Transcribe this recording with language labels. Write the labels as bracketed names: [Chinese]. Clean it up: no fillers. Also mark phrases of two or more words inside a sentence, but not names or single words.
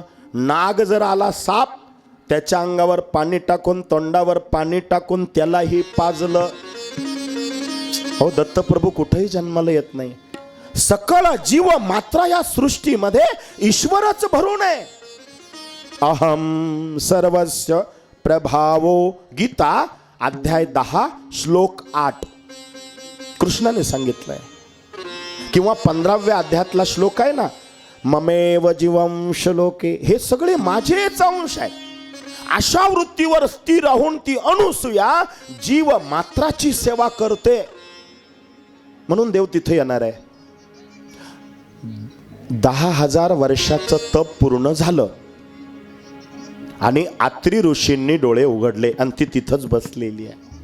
[Marathi] नाग जर आला साप, त्याच्या अंगावर पाणी टाकून, तोंडावर पाणी टाकून त्यालाही पाजलं. हो, दत्तप्रभू कुठेही जन्माला येत नाही. सकळ जीव मात्र या सृष्टीमध्ये ईश्वरच भरून आहे. [Sanskrit] अहम सर्वस्य प्रभावो. [Marathi] गीता अध्याय 10 श्लोक 8 कृष्णाने सांगितलंय. किंवा 15व्या अध्यायातला श्लोक आहे ना, [Sanskrit] ममेव जीवम श्लोके. [Marathi] हे सगळे माझेच अंश आहे. अशा वृत्तीवर स्थिर राहून ती अनुसूया जीव मात्राची सेवा करते. म्हणून देव तिथे येणार आहे. 10,000 वर्षाचं तप पूर्ण झालं आणि आत्री ऋषींनी डोळे उघडले आणि ती तिथंच बसलेली आहे.